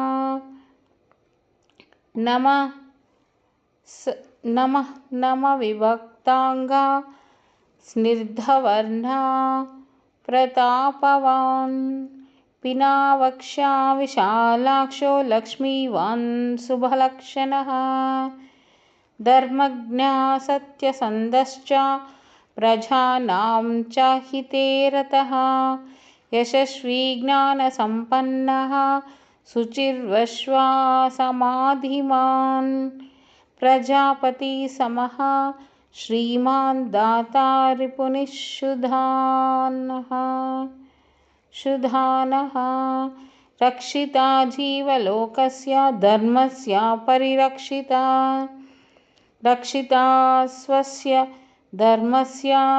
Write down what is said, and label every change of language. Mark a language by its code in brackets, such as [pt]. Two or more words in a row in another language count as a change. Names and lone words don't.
[sa] నమ విభక్తాంగా స్నిగ్ధవర్ణా ప్రతాపవాన్. పినావక్షా విశాలాక్షో లక్ష్మీవాన్ శుభలక్షణః. ధర్మజ్ఞా సత్యసంధశ్చ ప్రజానాం చ హితే రతః. यशस्वी ज्ञानसम्पन्नः शुचिर्विश्वासमाधिमान् प्रजापतिसमः श्रीमान् दाता रिपुनिःशुधानः रक्षिता जीवलोकस्य धर्मस्य परिरक्षिता रक्षिता स्वस्य धर्मस्य